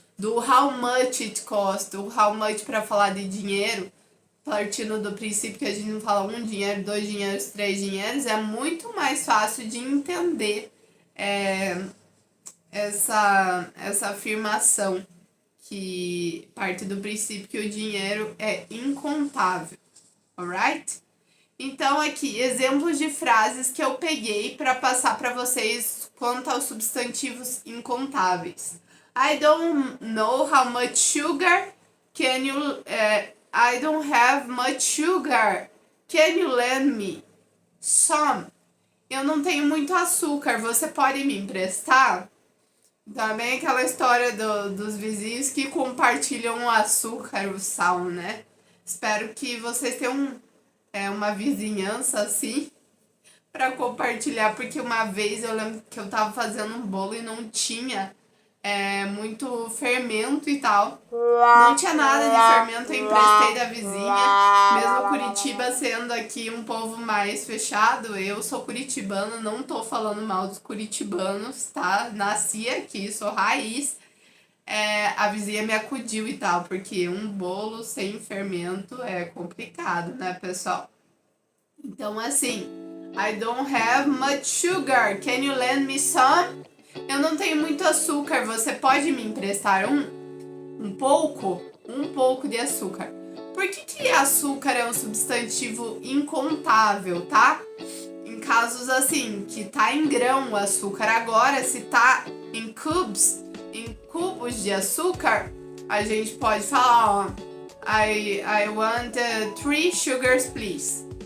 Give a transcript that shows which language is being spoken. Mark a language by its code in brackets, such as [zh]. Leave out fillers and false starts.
[pt] do [en] how much it costs, [pt] o [en] how much [pt] para falar de dinheiro, partindo do princípio que a gente não fala um dinheiro, dois dinheiros, três dinheiros, é muito mais fácil de entender essa afirmação que parte do princípio que o dinheiro é incontável, alright? Então aqui, exemplos de frases que eu peguei para passar para vocês quanto aos substantivos incontáveis. [en] I don't know how much sugar can you... I don't have much sugar. Can you lend me some? [pt] Eu não tenho muito açúcar, você pode me emprestar? Também aquela história dos vizinhos que compartilham o açúcar, o sal, né? Espero que vocês tenham uma vizinhança assim para compartilhar, porque uma vez eu lembro que eu tava fazendo um bolo e não tinha muito fermento e tal. Não tinha nada de fermento, eu emprestei da vizinha. Mesmo Curitiba sendo aqui um povo mais fechado, eu sou curitibana, não tô falando mal dos curitibanos, tá? Nasci aqui, sou raiz. A vizinha me acudiu e tal, porque um bolo sem fermento é complicado, né, pessoal? Então, assim, [en] I don't have much sugar, can you lend me some? [pt] Eu não tenho muito açúcar, você pode me emprestar um pouco? Um pouco de açúcar. Por que açúcar é um substantivo incontável, tá? Em casos assim, que tá em grão o açúcar. Agora, se tá em cubes, em cubos de açúcar, a gente pode falar, ó, [en] I want 3 sugars, please.